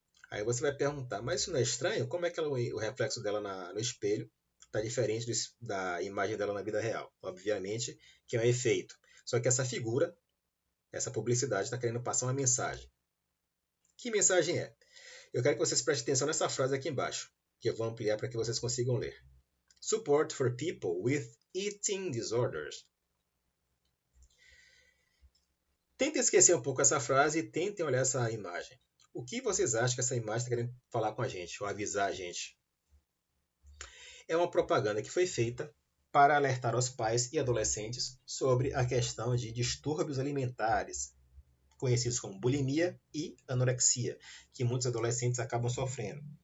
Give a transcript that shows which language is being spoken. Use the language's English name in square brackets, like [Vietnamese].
[Portuguese] Aí você vai perguntar, mas isso não é estranho? Como é que o reflexo dela no espelho está diferente da imagem dela na vida real? Obviamente que é um efeito. Só que essa figura, essa publicidade está querendo passar uma mensagem. Que mensagem é? Eu quero que vocês prestem atenção nessa frase aqui embaixo, que eu vou ampliar para que vocês consigam ler. [English] Support for people with eating disorders. [Portuguese] Tentem esquecer um pouco essa frase e tentem olhar essa imagem. O que vocês acham que essa imagem está querendo falar com a gente, ou avisar a gente? É uma propaganda que foi feita para alertar os pais e adolescentes sobre a questão de distúrbios alimentares, conhecidos como bulimia e anorexia, que muitos adolescentes acabam sofrendo.